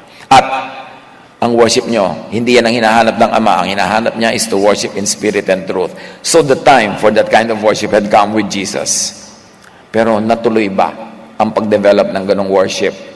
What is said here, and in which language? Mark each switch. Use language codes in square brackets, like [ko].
[tl] At ang worship nyo, hindi yan ang hinahanap ng Ama. Ang hinahanap niya [en] is to worship in spirit and truth. So the time for that kind of worship had come with Jesus. [tl] Pero natuloy ba ang pag-develop ng ganong worship?